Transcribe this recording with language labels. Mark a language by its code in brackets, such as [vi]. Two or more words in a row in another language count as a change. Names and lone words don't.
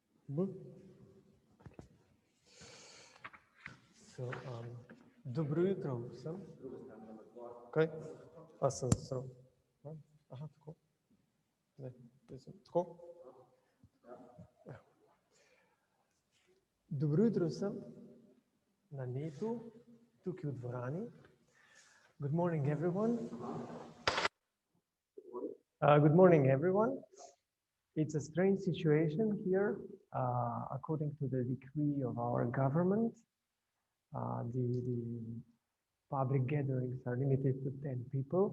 [sl] So, dobro jutro vsem. Kaj? A sem zasral. Aha, tako. Ne, tako. Ja. Dobro jutro vsem na netu, tukaj v dvorani. [en] Good morning, everyone. Good morning, everyone. It's a strange situation here. According to the decree of our government, the public gatherings are limited to 10 people.